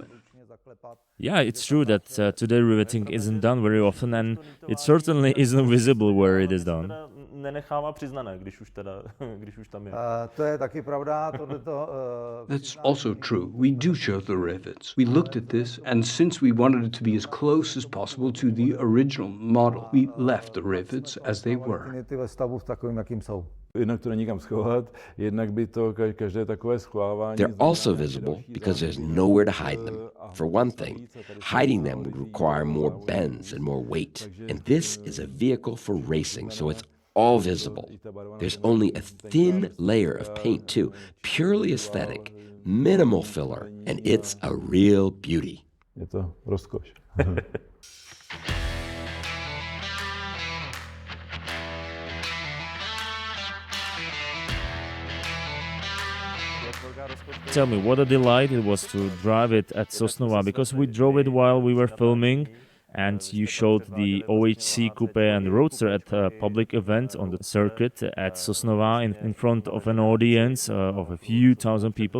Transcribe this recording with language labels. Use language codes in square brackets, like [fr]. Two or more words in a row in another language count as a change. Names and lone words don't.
[en] Yeah, it's true that today riveting isn't done very often, and it certainly isn't visible where it is done. That's also true. We do show the rivets. We looked at this, and since we wanted it to be as close as possible to the original model, we left the rivets as they were. [cs] Jednak to není kam schovat, jednak by to každé takové schovávání. [en] They're also visible because there's nowhere to hide them. For one thing, hiding them would require more bends and more weight. And this is a vehicle for racing, so it's all visible. There's only a thin layer of paint too, purely aesthetic, minimal filler, and it's a real beauty. [cs] Je to rozkoš. [en] Tell me, what a delight it was to drive it at Sosnova, because we drove it while we were filming, and you showed the OHC Coupé and Roadster at a public event on the circuit at Sosnova in front of an audience of a few thousand people.